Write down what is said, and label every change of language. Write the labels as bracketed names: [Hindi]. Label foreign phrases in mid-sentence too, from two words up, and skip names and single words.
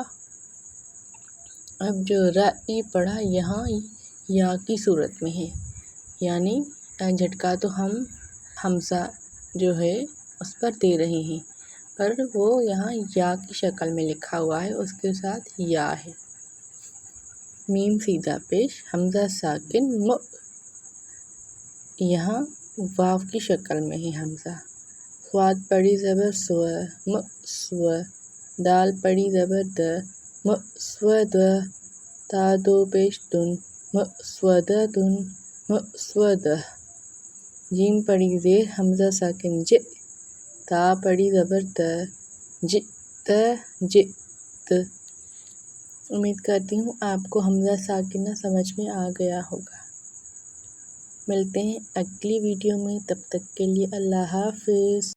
[Urdu] اب جو ر پڑھا یہاں یا کی صورت میں ہے، یعنی جھٹکا تو ہم حمزہ جو ہے اس پر دے رہے ہیں، پر وہ یہاں یا کی شکل میں لکھا ہوا ہے، اس کے ساتھ یا ہے۔ میم سیدھا پیش حمزہ ساکن م، یہاں واو کی شکل میں ہے حمزہ۔ صاد بڑی زبر سو، م سو۔ دال بڑی زبر د، م سو د۔ تا دو پیش دن، م سو د دن، م سو د۔ جیم بڑی زیر حمزہ ساکن ج، تا بڑی زبر ت، ج ت، ج ت۔ امید کرتی ہوں آپ کو حمزہ ساکنہ سمجھ میں آ گیا ہوگا۔ ملتے ہیں اگلی ویڈیو میں، تب تک کے لیے اللہ حافظ۔